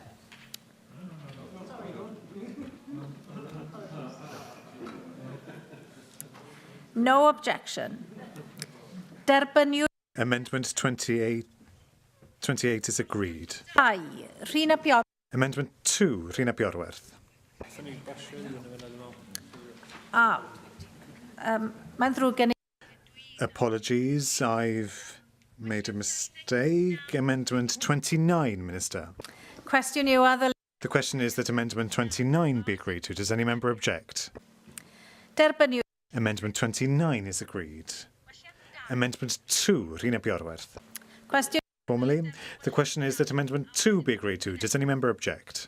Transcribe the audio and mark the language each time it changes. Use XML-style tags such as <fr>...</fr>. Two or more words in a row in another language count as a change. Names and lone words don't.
<en>No objection.</en> <cy>Derbynwyd</cy> <en>Amendment 28 is agreed. 2. Rhina Pior. Amendment 2. Rhina Piorwerth.</en> <cy>Mae'n ddrwg gen i.</cy> <en>Apologies, I've made a mistake. Amendment 29, Minister.</en> <cy>Cwestiwn yw a ddylai.</cy> <en>The question is that Amendment 29 be agreed to. Does any member object?</en> <cy>Derbynwyd.</cy> <en>Amendment 29 is agreed. Amendment 2, Rhina Piorwerth.</en> <cy>Cwestiwn.</cy> <en>Formally, the question is that Amendment 2 be agreed to. Does any member object?</en>